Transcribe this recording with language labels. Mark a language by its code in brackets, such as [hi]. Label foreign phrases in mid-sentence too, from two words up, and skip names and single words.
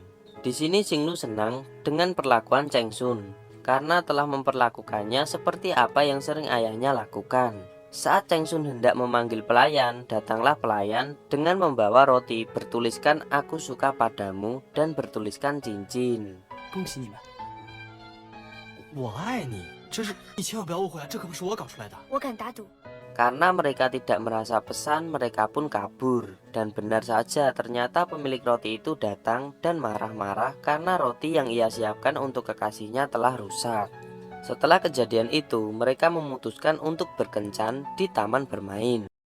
[id] Di sini Xinglu senang dengan perlakuan Cheng Sun karena telah memperlakukannya seperti apa yang sering ayahnya lakukan. Saat Cheng Sun hendak memanggil pelayan, datanglah pelayan dengan membawa roti bertuliskan "Aku suka padamu" dan bertuliskan cincin. [zh] 恭喜你们！我爱你，这是你千万不要误会啊，这可不是我搞出来的。我敢打赌。 [id] Karena mereka tidak merasa pesan, mereka pun kabur. Dan benar saja, ternyata pemilik roti itu datang dan marah-marah karena roti yang ia siapkan untuk kekasihnya telah rusak. Setelah kejadian itu, mereka memutuskan untuk berkencan di taman bermain.